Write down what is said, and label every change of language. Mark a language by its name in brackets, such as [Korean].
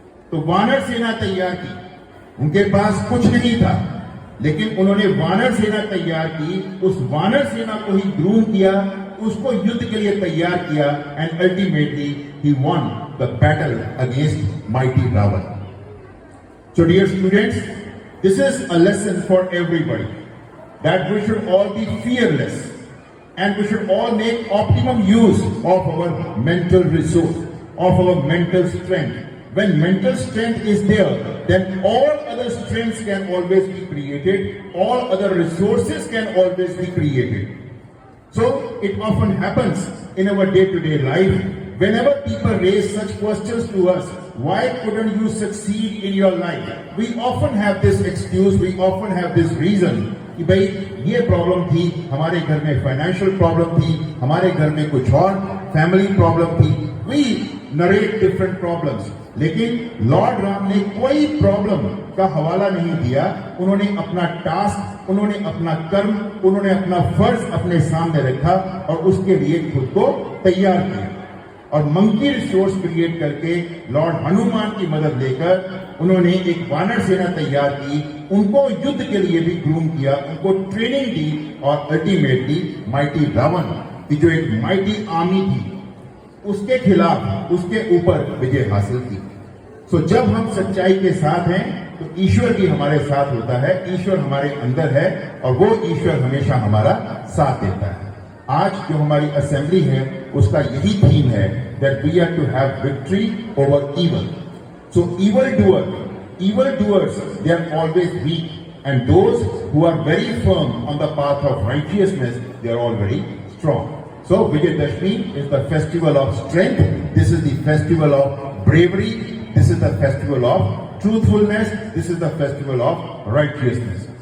[Hindi] तो वानर सेना तैयार की। उनके पास कुछ नहीं था, लेकिन उन्होंने वानर सेना तैयार की। उस वानर सेना को ही ग्रूम किया, उसको युद्ध के लिए तैयार किया [English] And ultimately he won the battle against mighty Ravana. So dear students, this is a lesson for everybody, that we should all be fearless and we should all make optimum use of our mental resource, of our mental strength. When mental strength is there, then all other strengths can always be created, all other resources can always be created. So it often happens in our day-to-day life, whenever people raise such questions to us, why couldn't you succeed in your life? We often have this excuse, we often have this reason [Hindi] कि भाई ये problem थी, हमारे घर में financial problem थी, हमारे घर में कुछ और फैमिली प्रॉब्लम थी। [English] We narrate different problems, [Hindi] लेकिन लॉर्ड राम ने कोई प्रॉब्लम का हवाला नहीं दिया। उन्होंने अपना टास्क, उन्होंने अपना कर्म, उन्होंने अपना फर्ज अपने सामने रखा और उसके लिए खुद को तैयार किया। और मंकी रिसोर्स क्रिएट करके लॉर्ड हनुमान की मदद लेकर उन्होंने एक वानर सेना तैयार की, उनको युद्ध के लिए भी ग्रूम किया, उनको ट्रेनिंग दी और अल्टीमेटली माइटी रावण की जो एक माइटी आर्मी थी उसके खिलाफ, उसके ऊपर विजय हासिल की। सो जब हम सच्चाई के साथ हैं तो ईश्वर भी हमारे साथ होता है, ईश्वर हमारे अंदर है और वो ईश्वर हमेशा हमारा साथ देता है। आज जो हमारी असेंबली है उसका यही थीम है [English] that we are to have victory over evil. So evildoers, they are always weak, and those who are very firm on the path of righteousness, they are all very strong. So Vijayadashmi is the festival of strength. This is the festival of bravery. This is the festival of truthfulness. This is the festival of righteousness.